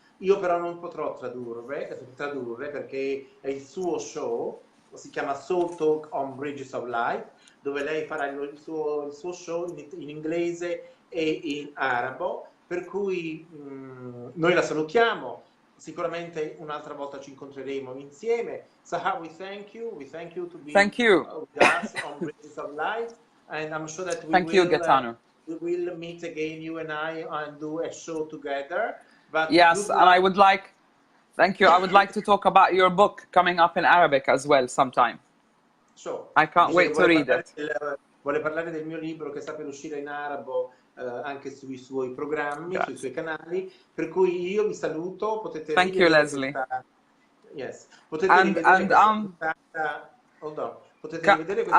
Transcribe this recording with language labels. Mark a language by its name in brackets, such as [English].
[Italian] Io però non potrò tradurre perché è il suo show, si chiama Soul Talk on Bridges of Light, dove lei farà il suo show in inglese e in arabo. Per cui noi la salutiamo, sicuramente un'altra volta ci incontreremo insieme. [English] Sahar, we thank you to be Thank you. with us on Bridges of Light, and I'm sure that Thank you, Gaetano. we will meet again, you and I, and do a show together. But yes, and I would like, thank you, I would like to talk about your book coming up in Arabic as well sometime. Sure. I can't wait to read it. [Italian] Vuole parlare del mio libro che sta per uscire in arabo anche sui suoi programmi, sui suoi canali, per cui io vi saluto, potete [English] Thank you, Leslie. Yes. [Italian] Potete rivedere questa puntata. [English] Hold on. [Italian] Potete rivedere questa